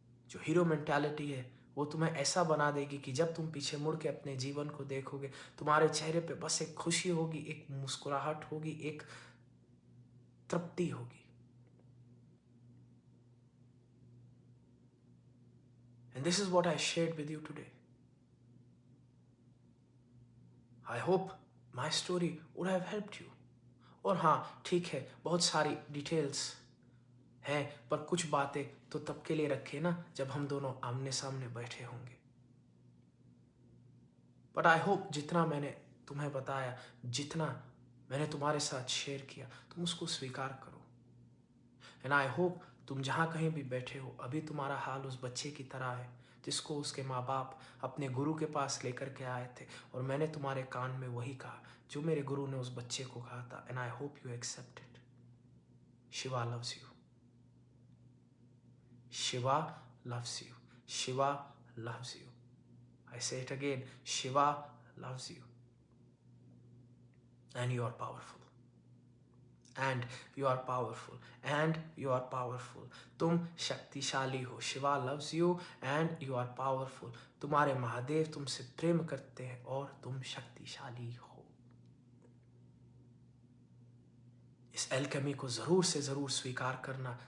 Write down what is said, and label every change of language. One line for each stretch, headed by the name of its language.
Hindi: जो hero mentality है वो तुम्हें ऐसा बना देगी कि जब तुम पीछे मुड़ के अपने जीवन को देखोगे, तुम्हारे चेहरे पे बस एक खुशी होगी, एक मुस्कुराहट होगी, एक तृप्ति होगी।
English: And this is what I shared with you today. I hope my story would have helped you.
Hindi: और हाँ, ठीक है, बहुत सारी डिटेल्स हैं, पर कुछ बातें तो तब के लिए रखे ना जब हम दोनों आमने सामने बैठे होंगे.
English: but I hope
Hindi: जितना मैंने तुम्हें बताया, जितना मैंने तुम्हारे साथ शेयर किया, तुम उसको स्वीकार करो.
English: and I hope
Hindi: तुम जहाँ कहीं भी बैठे हो, अभी तुम्हारा हाल उस बच्चे की तरह है जिसको उसके माँ बाप अपने गुरु के पास लेकर के आए थे, और मैंने तुम्हारे कान में वही कहा जो मेरे गुरु ने उस बच्चे को कहा था.
English: And I hope you accept it. Shiva loves you. Shiva loves you. Shiva loves you. I say it again. Shiva loves you. And you are powerful. And you are powerful. And you are powerful.
Hindi: तुम शक्तिशाली हो.
English: Shiva loves you and you are powerful.
Hindi: तुम्हारे महादेव तुमसे प्रेम करते हैं और तुम शक्तिशाली हो. इस एल्केमी को जरूर से जरूर स्वीकार करना.